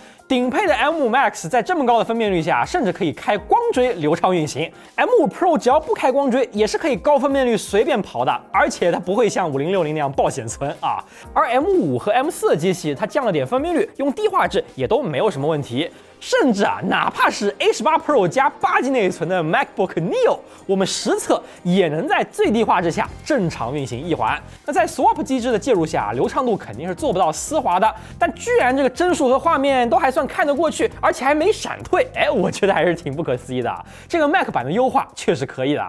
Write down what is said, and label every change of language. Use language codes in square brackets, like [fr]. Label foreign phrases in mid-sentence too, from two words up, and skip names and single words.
[zh] 頂配的 M5 Max 在這麼高的分辨率下，甚至可以開光追流暢運行。M5 Pro 只要不開光追，也是可以高分辨率隨便跑的，而且它不會像5060那樣爆顯存啊。而 M5 和 M4 的機器，它降了點分辨率，用低畫質也都沒有什麼問題。甚至啊，哪怕是 A18 Pro 加8G 內存的 MacBook Neo，我們實測也能在最低畫質下正常運行一環。那在 Swap 機制的介入下，流暢度肯定是做不到絲滑的，但居然這個帧數和畫面都還算看得過去，而且還沒閃退，哎，我覺得還是挺不可思議的。這個 Mac 版的優化確實可以的。